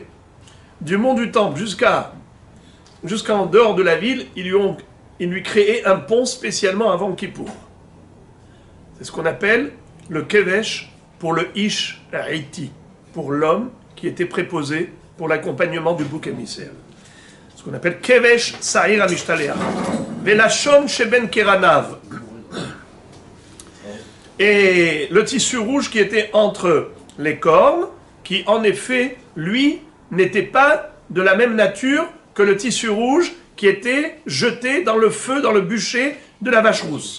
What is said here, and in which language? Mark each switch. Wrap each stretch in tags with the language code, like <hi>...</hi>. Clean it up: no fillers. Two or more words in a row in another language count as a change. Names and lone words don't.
<fr>Du mont du temple jusqu'en dehors de la ville, ils lui créaient un pont spécialement avant Kippour. C'est ce qu'on appelle le kevesh pour le</fr> <he>איש עתי,</he> <fr>pour l'homme qui était préposé pour l'accompagnement du bouc émissaire. Ce qu'on appelle</fr> <he>כבש שעיר המשתלח. ולשון שבין קרניו.</he> <fr>Et le tissu rouge qui était entre les cornes, qui en effet, lui, n'était pas de la même nature que le tissu rouge qui était jeté dans le feu, dans le bûcher de la vache rousse.</fr>